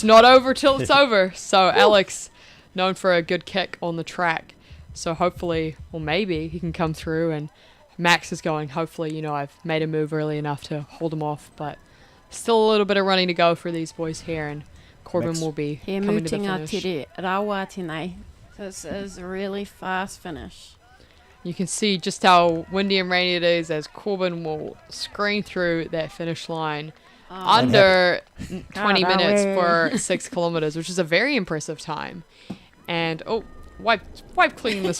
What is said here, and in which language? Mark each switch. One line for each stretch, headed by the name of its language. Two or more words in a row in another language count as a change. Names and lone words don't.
English: it's not over till it's over. So Alex, known for a good kick on the track, so hopefully, or maybe, he can come through, and Max is going, hopefully, you know, I've made a move early enough to hold him off, but still a little bit of running to go for these boys here, and Corbin Max. will be He coming to the mutinga finish.
Māori: tere rawa tēnei.
English: This is a really fast finish. You can see just how windy and rainy it is as Corbin will screen through that finish line under 20 minutes for 6 kilometers, which is a very impressive time. And wipe clean the